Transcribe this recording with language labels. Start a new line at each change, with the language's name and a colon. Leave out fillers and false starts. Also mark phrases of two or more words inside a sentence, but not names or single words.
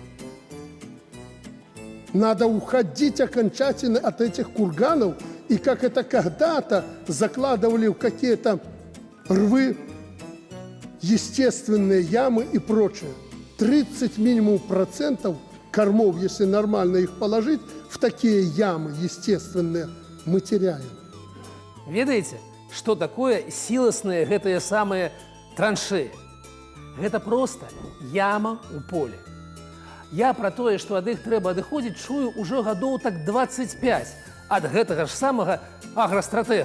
Russian: Надо уходить окончательно от этих курганов, и как это когда-то закладывали в какие-то рвы, естественные ямы и прочее. 30 минимум процентов кормов, если нормально их положить, в такие ямы естественные, мы теряем.
Belarusian: Ведаеце, што такое сіласныя гэтыя самыя траншеі? Гэта проста яма ў поле. Я пра тое, што ад іх трэба адыходзіць, чую ўжо гадоў так 25 ад гэтага ж самага аграстратэга.